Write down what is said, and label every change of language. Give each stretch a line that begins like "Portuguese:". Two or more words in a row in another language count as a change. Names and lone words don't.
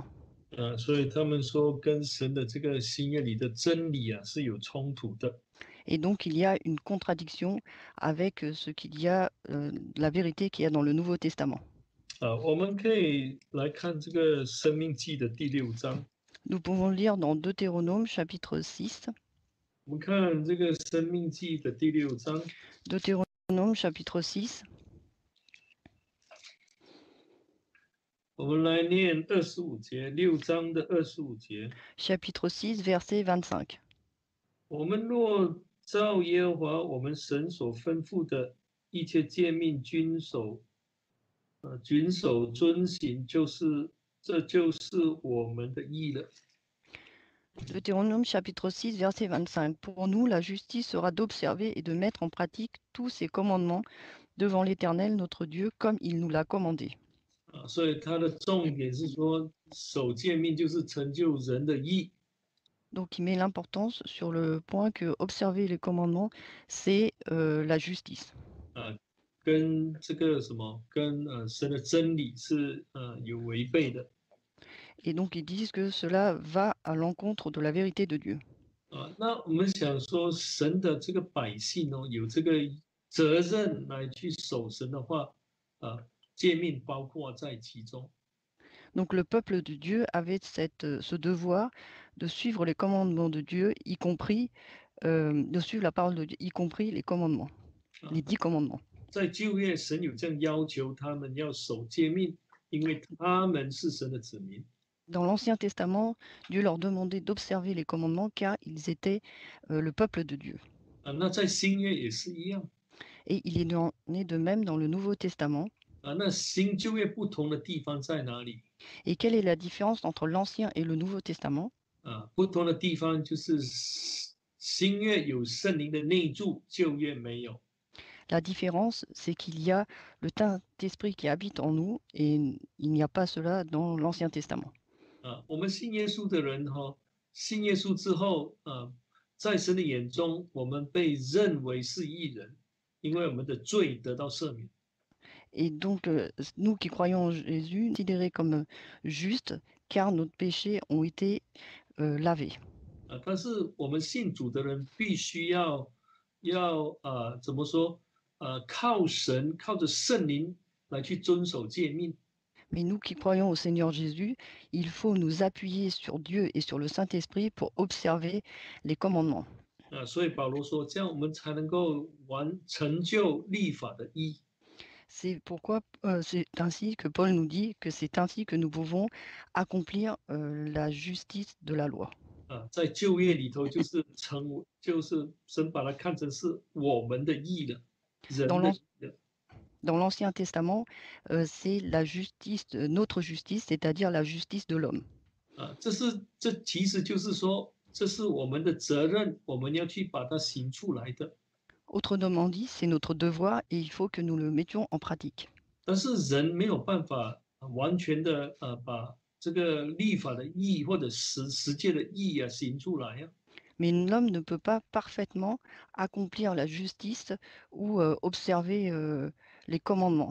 Chinese: 所以他们说跟神的这个新约里的真理是有冲突的。
French: Et donc, il y a une contradiction avec ce qu'il y a, la vérité qu'il y a dans le Nouveau Testament.
Chinese: 我们可以来看这个申命记的第6章。
French: Nous pouvons lire dans Deutéronome chapitre 6.
Chinese: 我们看这个申命记的第6章。
French: Deutéronome chapitre 6.
Chinese: 我们来念25节，6章的25节。
French: Chapitre 6, verset 25.
Chinese: 我们若照耶和华我们神所吩咐的一切诫命遵守遵行，这就是我们的义了。
French: Deutéronome chapitre 6, verset 25. Pour nous, la justice sera d'observer et de mettre en pratique tous ces commandements devant l'Éternel notre Dieu, comme il nous l'a commandé.
Chinese: 所以它的重点是说，守诫命就是成就人的义。
French: Donc, il met l'importance sur le point que observer les commandements, c'est la justice.
Chinese: 跟这个什么，跟神的真理是有违背的。
French: Et donc, ils disent que cela va à l'encontre de la vérité de Dieu.
Chinese: 那我们想说，神的这个百姓有这个责任来去守神的话，诫命包括在其中。
French: Donc le peuple de Dieu avait ce devoir de suivre les commandements de Dieu, y compris de suivre la parole de Dieu, y compris les commandements,
Chinese: 啊。
French: les 10 commandements.
Chinese: 在旧约，神有这样要求他们要守诫命，因为他们是神的子民。
French: Dans l'Ancien Testament, Dieu leur demandait d'observer les commandements car ils étaient le peuple de Dieu.
Chinese: 啊，那在新约也是一样。
French: Et il en est de même dans le Nouveau Testament.
Chinese: 啊，那新旧约不同的地方在哪里？
French: Et quelle est la différence entre l'Ancien et le Nouveau Testament?
Chinese: 啊，不同的地方就是新约有圣灵的内住，旧约没有。
French: La différence, c'est qu'il y a le Saint-Esprit qui habite en nous et il n'y a pas cela dans l'Ancien Testament.
Chinese: 啊，我们信耶稣的人哈，信耶稣之后，在神的眼中，我们被认为是义人，因为我们的罪得到赦免。
French: Et donc, nous qui croyons en Jésus, considérés comme justes, car nos péchés ont été lavés.
Chinese: 啊，但是我们信主的人必须要怎么说？靠神，靠着圣灵来去遵守诫命。
French: Mais nous qui croyons au Seigneur Jésus, il faut nous appuyer sur Dieu et sur le Saint-Esprit pour observer les commandements.
Chinese: 啊，所以保罗说，这样我们才能够成就立法的义。
French: C'est pourquoi c'est ainsi que Paul nous dit que c'est ainsi que nous pouvons accomplir la justice de la loi.
Chinese: 啊，在旧约里头就是神把它看成是我们的义了，人
French: Dans
Chinese: 的
French: l'An-
Chinese: 义了。
French: Dans l'Ancien Testament, c'est la justice, notre justice, c'est-à-dire la justice de l'homme.
Chinese: 啊，这其实就是说，这是我们的责任，我们要去把它行出来的。
French: Autrement dit, c'est notre devoir et il faut que nous le mettions en pratique.
Chinese: 但是人没有办法完全的把这个立法的义或者实践的义行出来呀。
French: Mais l'homme ne peut pas parfaitement accomplir la justice ou observer les commandements.